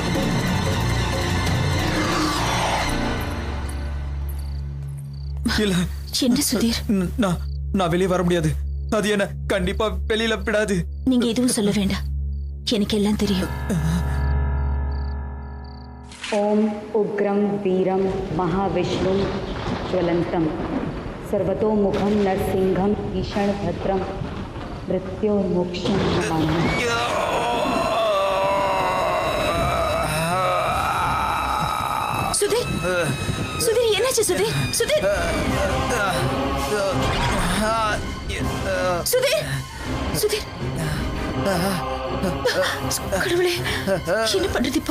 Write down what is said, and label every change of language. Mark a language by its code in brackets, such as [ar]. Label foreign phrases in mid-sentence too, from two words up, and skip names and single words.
[ta] இல்ல என்ன சுதீர், நான் வெளியே வர முடியாது. அது என்ன கண்டிப்பா வெளியில விடாது. நீங்க எதுவும் சொல்ல வேண்டாம், எனக்கு எல்லாம் தெரியும். [sa] ॐ उग्रम् वीरम् महाविष्णु ज्वलन्तं सर्वतोमुखं नरसिंहं ईषणभद्रं मृत्योर्मोक्षं नमामि. [ta] சுதீர், சுதீர் என்னாச்சு சுதீர்? சுதீர், சுதீர், சுதீர், கடவுளே என்ன பண்றது இப்போ?